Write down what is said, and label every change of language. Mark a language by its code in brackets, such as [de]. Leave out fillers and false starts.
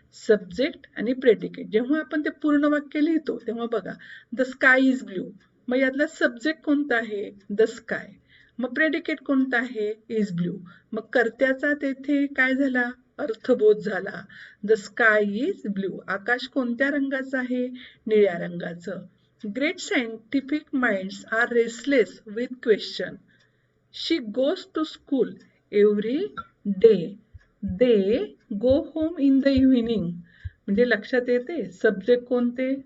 [mr] Subject आणि predicate. जेव्हा आपण ते पूर्ण वाक्य लिहितो तेव्हा बघा, [en] The sky is blue. [mr] मग यातला सब्जेक्ट कोणता आहे? The sky. मग प्रेडिकेट कोणता आहे? Is blue. मग कर्त्याचा तेथे काय झाला? अर्थबोध झाला. [en] The sky is blue. [mr] आकाश कोणत्या रंगाचं आहे? निळ्या रंगाचं. [en] Great scientific minds are restless with question. She goes to school every day. They go home in the evening. [mr] म्हणजे लक्षात येते सब्जेक्ट कोणते?